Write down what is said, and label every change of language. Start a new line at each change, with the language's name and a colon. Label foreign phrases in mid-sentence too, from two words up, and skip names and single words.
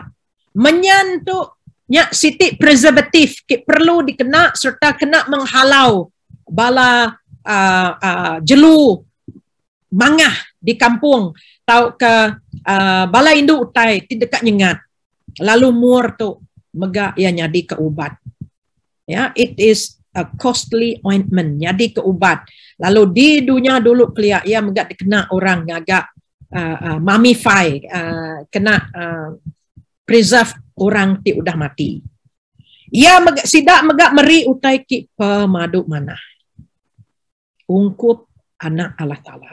Iban: Menyan tu nya sitik preservatif perlu dikena serta kena menghalau bala jelu mangah di kampung tau ke bala indu utai tidak nyengat lalu muar tu mega ya nyadi ke ubat ya
English: it is a costly ointment
Iban: nyadi ke ubat lalu di dunia dulu kelia ya mega dikena orang agak mummify kena preserve orang ti udah mati. Ya sidak megak meri utai ki pemaduk mana. Ungkup anak Allah Ta'ala.